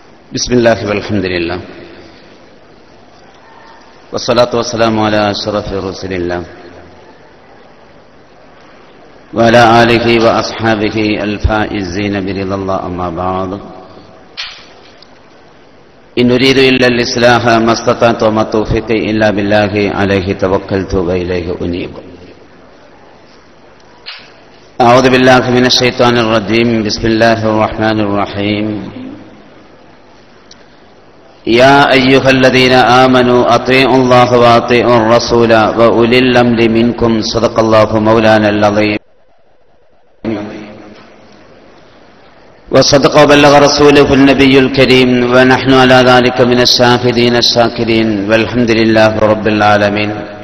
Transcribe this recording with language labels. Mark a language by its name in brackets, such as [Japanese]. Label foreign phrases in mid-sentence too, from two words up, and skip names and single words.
[Arabic] بسم الله والحمد لله والصلاة والسلام على أشرف رسول الله وعلى آله وأصحابه الفائزين برضا الله أما بعد إن أريد إلا الإصلاح ما استطعت وما توفيقي إلا بالله عليه توكلت وإليه أنيب أعوذ بالله من الشيطان الرجيم بسم الله الرحمن الرحيم يا أيها الذين آمنوا أطيعوا الله وأطيعوا الرسول وأولي الأمر منكم صدق الله مولانا العظيم وصدق وبلغ رسوله النبي الكريم ونحن على ذلك من الشاهدين الشاكرين والحمد لله رب العالمين